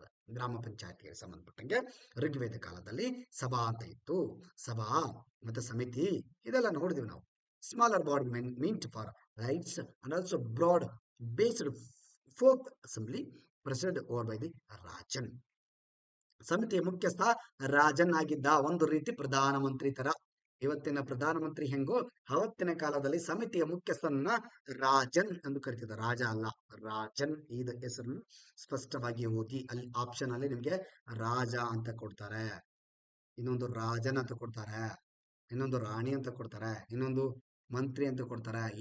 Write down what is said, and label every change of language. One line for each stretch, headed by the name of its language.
Kannada: ಗ್ರಾಮ ಪಂಚಾಯತಿಗೆ ಸಂಬಂಧಪಟ್ಟಂಗೆ ಋಗ್ವೇದ ಕಾಲದಲ್ಲಿ ಸಭಾ ಅಂತ ಇತ್ತು. ಸಭಾ ಮತ್ತು ಸಮಿತಿ ಇದೆಲ್ಲ ನೋಡಿದ್ವಿ ನಾವು.
English: Smaller body meant for rights and also broad based fourth assembly presided over by the Rajan.
Kannada: ಸಮಿತಿಯ ಮುಖ್ಯಸ್ಥ ರಾಜನ್ ಆಗಿದ್ದ, ಒಂದು ರೀತಿ ಪ್ರಧಾನಮಂತ್ರಿ ತರ. ಇವತ್ತಿನ ಪ್ರಧಾನಮಂತ್ರಿ ಹೆಂಗೋ, ಅವತ್ತಿನ ಕಾಲದಲ್ಲಿ ಸಮಿತಿಯ ಮುಖ್ಯಸ್ಥನನ್ನ ರಾಜನ್ ಎಂದು ಕರಿತಿದ್ದ. ರಾಜ ಅಲ್ಲ, ರಾಜನ್. ಈ ಹೆಸರನ್ನು ಸ್ಪಷ್ಟವಾಗಿ ಓದಿ. ಅಲ್ಲಿ ಆಪ್ಷನ್ ಅಲ್ಲಿ ನಿಮ್ಗೆ ರಾಜ ಅಂತ ಕೊಡ್ತಾರೆ, ಇನ್ನೊಂದು ರಾಜನ್ ಅಂತ ಕೊಡ್ತಾರೆ, ಇನ್ನೊಂದು ರಾಣಿ ಅಂತ ಕೊಡ್ತಾರೆ, ಇನ್ನೊಂದು ಮಂತ್ರಿ ಅಂತ ಕೊಡ್ತಾರೆ.